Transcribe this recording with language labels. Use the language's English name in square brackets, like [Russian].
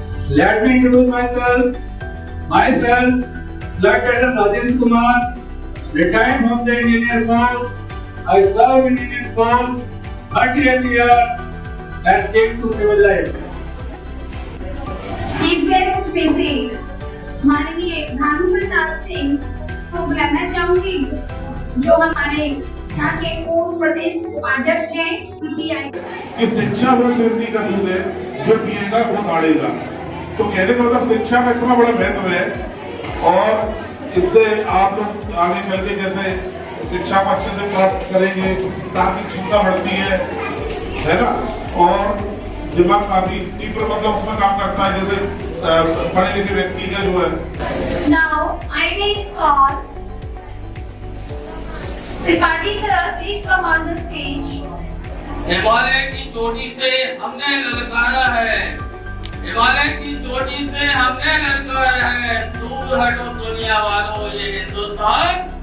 [English] Let me introduce myself. Lieutenant Rajendra Kumar, retired from the Indian Air Force. I served in Indian Force 38 years and came to civil life. [Hindi] Chief guest में से माननीय भानु प्रताप सिंह को बुलाना चाहूंगी, जो हमारे यहाँ के पूर्व प्रदेश उपाध्यक्ष हैं। कि शिक्षा वो सिद्धि का दूध है जो पिएगा वो दाढ़ेगा। तो कहने का मतलब शिक्षा का इतना बड़ा महत्व है और इससे आप लोग आगे चल के जैसे शिक्षा को अच्छे से प्राप्त करेंगे, ताकि क्षमता बढ़ती है ना, और दिमाग काफी तीव्र मतलब उसमें काम करता है, जैसे पढ़े लिखे व्यक्ति का जो है। [English] Now I will call Tripathi sir, please come on the stage. [Hindi] Himalaya की चोटी से हमने ललकारा है, हिमालय की चोटी से हमने ललकारा है, दूर हटो दुनिया वालों, ये हिंदुस्तान